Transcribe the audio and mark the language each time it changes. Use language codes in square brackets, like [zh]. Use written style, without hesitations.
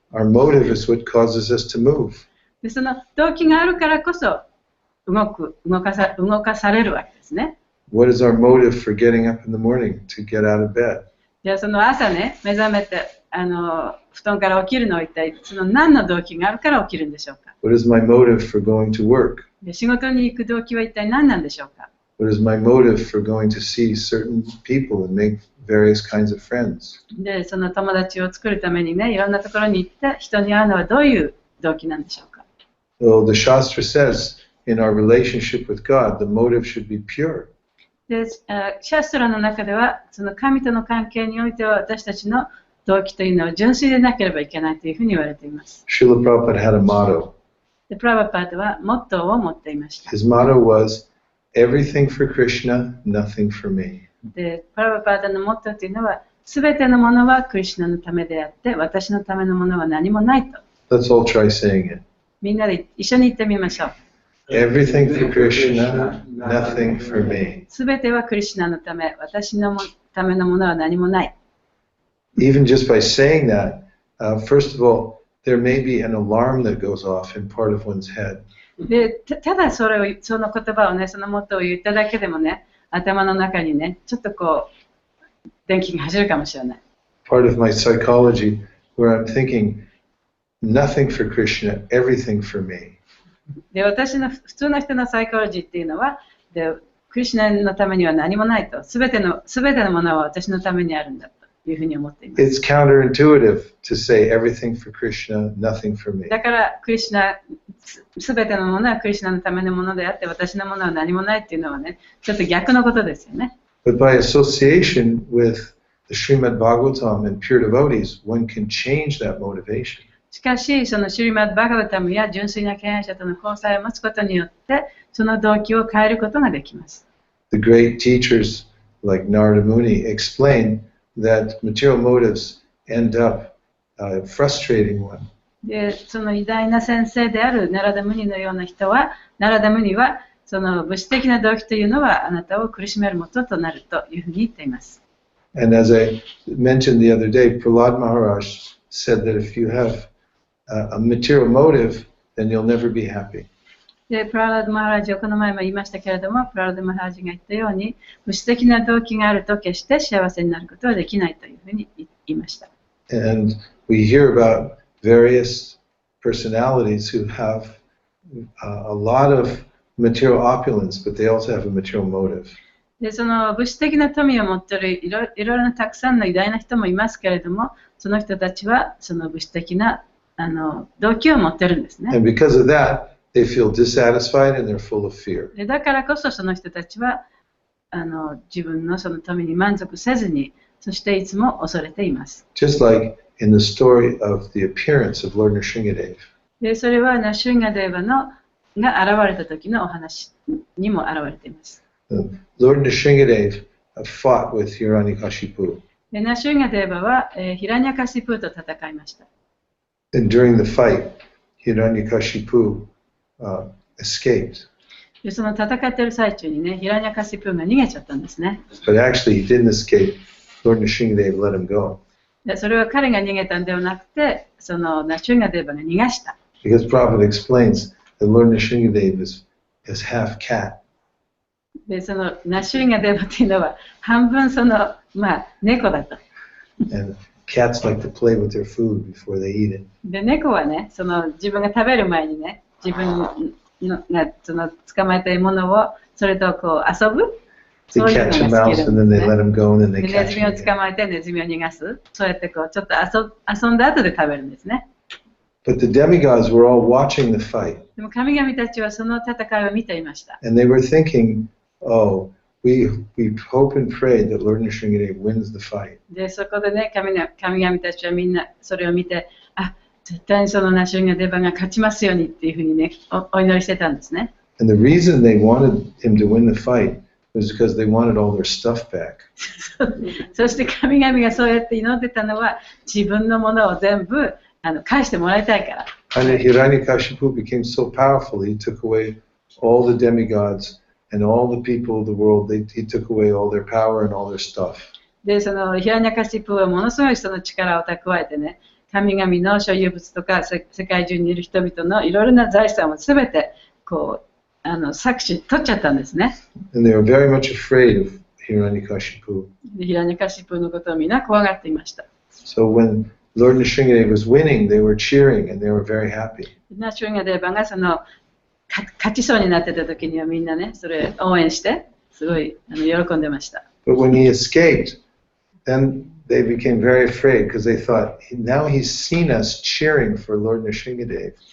[en] Our motive is what causes us to move. [ja] で、その動機があるからこそ動かされるわけですね。 [en] What is our motive for getting up in the morning to get out of bed? [ja] じゃあその朝ね、目覚めて布団から起きるのは一体その何の動機があるから起きるんでしょうか。 [en] What is my motive for going to work? [ja] で、仕事に行く動機は一体何なんでしょうか。 [en] What is my motive for going to see certain people and make various kinds of friends? [ja] で、その友達を作るためにね、いろんなところに行って人に会うのはどういう動機なんでしょうか。 [en] Well, the Shastra says in our relationship with God, the motive should be pure. [ja] で、シャストラの中ではその神との関係においては私たちの動機というのは純粋でなければいけないというふうに言われています。 [en] Srila Prabhupada had a motto. [ja] でプラバパートはモットーを持っていました。 [en] His motto was, everything for Krishna, nothing for me. [ja] でプラバパートのモットーというのは、すべてのものはクリシュナのためであって、私のためのものは何もないと。 [en] Let's all try saying it. [ja] みんなで一緒に言ってみましょう。 [en] Everything for Krishna, nothing for me. [ja] すべてはクリシュナのため、私のためのものは何もない。 [en] Even just by saying that, first of all, there may be an alarm that goes off in part of one's head. [ja] でただその言葉をね、そのモットーを言っただけでもね、頭の中にね、ちょっとこう、電気が走るかもしれない。 [en] Part of my psychology where I'm thinking, nothing for Krishna, everything for me. [ja] で私の普通の人のサイコロジーっていうのは、でクリシュナのためには何もないと、すべてのものは私のためにあるんだというふうに思っています。 [en] It's counterintuitive to say everything for Krishna, nothing for me. [ja] だからクリシュナ、すべてのものはクリシュナのためのものであって、私のものは何もないっていうのはね、ちょっと逆のことですよね。 [en] But by association with the Srimad Bhagavatam and pure devotees, one can change that motivation. [ja] しかし、そのシュリマッド・バガバタムや純粋な敬愛者との交際を持つことによって、その動機を変えることができます。 [en] The great teachers like Narada Muni explain that material motives end up frustrating one. [ja] で、その偉大な先生であるナラダ・ムニのような人は、ナラダ・ムニは、その物質的な動機というのはあなたを苦しめるもととなるというふうに言っています。 [en] And as I mentioned the other day, Prahlad Maharaj said that if you have a material motive, then you'll never be happy. [ja] で、プララド・マハラジはこの前も言いましたけれども、プララド・マハラジが言ったように、物質的な動機があると決して幸せになることはできないというふうに言いました。 [en] And we hear about various personalities who have a lot of material opulence, but they also have a material motive. [ja] で、その物質的な富を持っているいろいろなたくさんの偉大な人もいますけれども、その人たちはその物質的な動機を持ってるんですね。 [en] And because of that, they feel dissatisfied and they're full of fear. [ja] でだからこそその人たちは自分のその富に満足せずに、そしていつも恐れています。 [en] Just like in the story of the appearance of Lord Nrsingadev. [ja] でそれはナシュンガデーバが現れた時のお話にも現れています。 [en] Lord Nrsingadev fought with Hiranyakashipu. [ja] でナシュンガデーバはヒラニャカシプーと戦いました。 [en] And during the fight, Hiranyakashipu escaped. [ja] でその戦っている最中にね、ヒラニャカシプーが逃げちゃったんですね。 [en] But actually, he didn't escape. Lord Nrsingadev let him go. [ja] でそれは彼が逃げたんではなくて、そのナシュンガデーバが逃がした。 [en] Because Prabhupada explains that Lord Nrsingadev is half cat. [ja] でそのナシュンガデーバというのは半分その、猫だと。 [en] And cats like to play with their food before they eat it. [ja] で猫はね、その自分が食べる前にね、自分のその捕まえた獲物をそれとこう遊ぶ。 [en] They catch a mouse and then they let him go and then they [ja] ネ [en] catch [ja] ズミ [en] him [ja] を [en] again. [ja] 捕まえてネズミを逃がす。そうやってこうちょっと遊んだ後で食べるんですね。 [en] But the demigods were all watching the fight. [ja] でも神々たちはその戦いを見ていました。 [en] And they were thinking, oh, we hope and pray that Lord Nrsingadev wins the fight. [ja] でそこでね、神々たちはみんなそれを見て、絶対にそのナシュンガデーバが勝ちますようにっていうふうにね、お祈りしてたんですね。 [en] And the reason they wanted him to win the fight was because they wanted all their stuff back. [ja] そして神々がそうやって祈ってたのは、自分のものを全部返してもらいたいから。 [en] And Hiranyakashipu became so powerful, he took away all the demigods and all the people of the world. He took away all their power and all their stuff. [ja] で、そのヒラニャカシプはものすごいその力を蓄えてね、神々の所有物とか世界中にいる人々のいろいろな財産をすべてこう搾取取っちゃったんですね。 [en] And they were very much afraid of Hiranyakashipu. [ja] でヒラニャカシプのことをみんな怖がっていました。 [en] So when Lord Nrsingadev was winning, they were cheering and they were very happy. [ja] ナシュンガデーバがその勝ちそうになってた時にはみんなね、それ応援してすごい喜んでました。 [en] But when he escaped, then they became very afraid because they thought, now he's seen us cheering for Lord Nrsingadev.